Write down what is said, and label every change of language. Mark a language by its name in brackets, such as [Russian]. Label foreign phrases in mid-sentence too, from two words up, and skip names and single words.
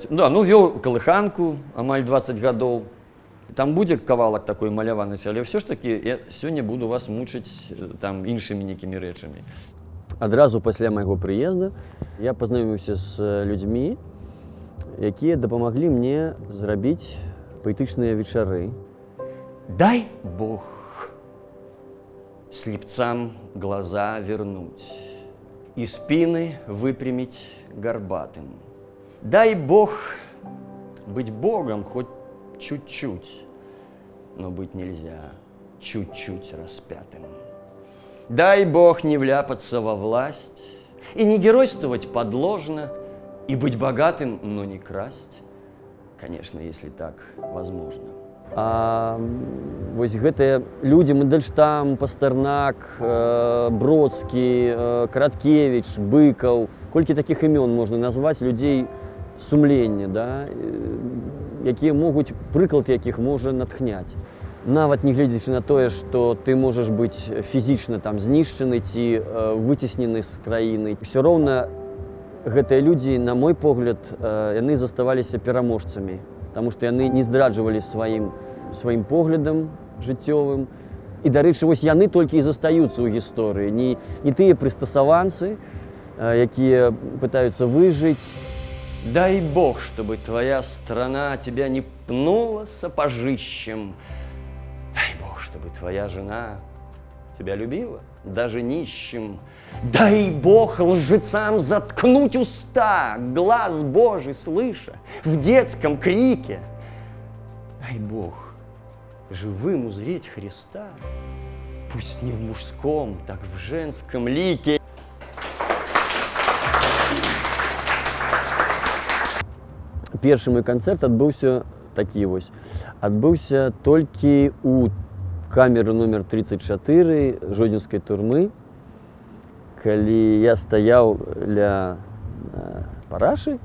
[Belarusian] Вёў калыханку амаль 20 гадоў. Там будзе кавалак такой маляванасці, але ўсё ж такі я сёння буду вас мучыць там іншымі нейкімі рэчамі. Адразу пасля майго прыезда я пазнаёміўся з людзьмі, якія дапамаглі мне зрабіць паэтычныя вечары. [Russian] Дай Бог слепцам глаза вернуть и спины выпрямить горбатым. Дай Бог быть Богом хоть чуть-чуть, но быть нельзя чуть-чуть распятым. Дай Бог не вляпаться во власть и не геройствовать подложно, и быть богатым, но не красть, конечно, если так возможно. [Belarusian] Вось гэтыя людзі, Мандельштам, Пастернак, Бродскі, Караткевіч, Быкаў, колькі такіх імён можна назваць людзей сумлення, да? Якія могуць, прыклад якіх можа натхняць. Нават не гледзячы на тое, што ты можаш быць фізічна там знішчаны ці выцеснены з краіны. Усё роўна гэтыя людзі, на мой погляд, яны заставаліся пераможцамі, таму што яны не здраджвалі сваім поглядам жыццёвым. І, дарэчы, вось яны толькі і застаюцца ў гісторыі, не тыя прыстасаванцы, якія пытаюцца выжыць. [Russian] Дай Бог, чтобы твоя страна тебя не пнула сапожищем. Дай Бог, чтобы твоя жена тебя любила, даже нищим. Дай Бог лжецам заткнуть уста, глаз Божий слыша, в детском крике. Дай Бог живым узреть Христа, пусть не в мужском, так в женском лике. [Belarusian] Першы мой канцэрт адбыўся такі вось. Адбыўся толькі у камеры номер 34 жодзінскай турмы, калі я стаяў ля парашы.